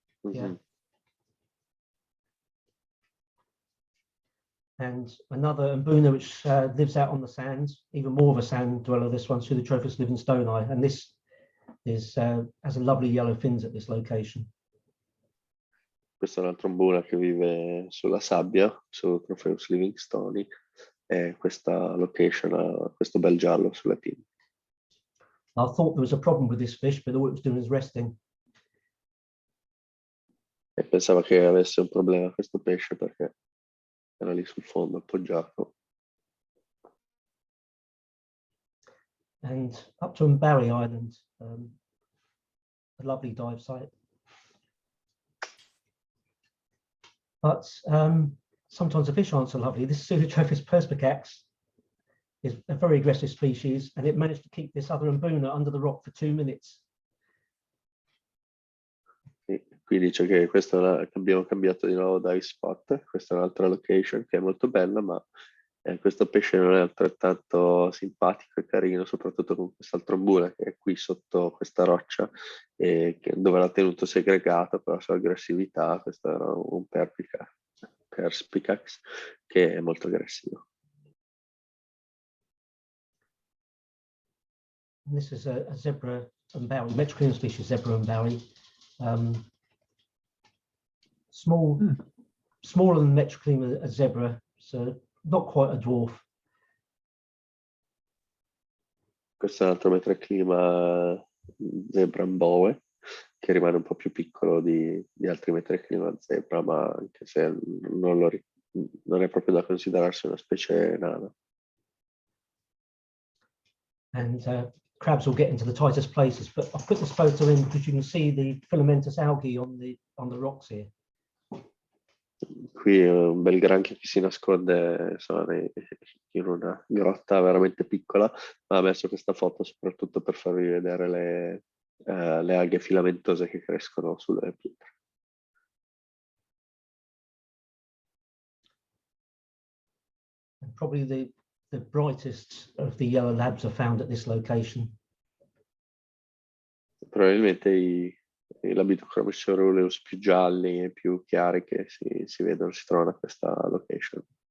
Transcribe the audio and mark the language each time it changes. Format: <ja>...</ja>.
<en>Mm-hmm. Yeah. And another Mbuna, which lives out on the sands, even more of a sand dweller, this one, Pseudotrophus livingstoni, and this is has a lovely yellow fins at this location.</en> <it>Questo è un altro Mbuna che vive sulla sabbia, su Pseudotrophus livingstoni, e questa location ha questo bel giallo sulle pinne.</it> <en>I thought there was a problem with this fish, but all it was doing is resting.</en> <it>E pensava che avesse un problema questo pesce perché era lì sul fondo appoggiato.</it> <en>And up to Mbari Island, a lovely dive site. But sometimes the fish aren't so lovely. This Pseudotrophus perspicax is a very aggressive species, and it managed to keep this other Mbuna under the rock for 2 minutes.</en> <it>Qui dice che questo abbiamo cambiato di nuovo dive spot, questa è un'altra location che è molto bella, ma questo pesce non è altrettanto simpatico e carino, soprattutto con quest'altro Mbuna che è qui sotto questa roccia, dove l'ha tenuto segregato per la sua aggressività. Questo era un perspicax che è molto aggressivo.</it> <en>And this is a zebra umbawi, metroclium species zebra umbawi. Smaller than metroclium a zebra, so not quite a dwarf.</en> <it>Questo è un altro metroclima zebra mbowe, che rimane un po' più piccolo di altri metroclima zebra, ma anche se non è proprio da considerarsi una specie nana.</it> <en>And crabs will get into the tightest places, but I've put this photo in because you can see the filamentous algae on the rocks here.</en> <it>Qui è un bel granchio che si nasconde, insomma, in una grotta veramente piccola, ma ha messo questa foto soprattutto per farvi vedere le alghe filamentose che crescono sulle pietre.</it> <en>And probably the brightest of the yellow labs are found at this location.</en> <it>Probabilmente i Labioslindricus più gialli e più chiari che si vedono, si trovano a questa location.</it>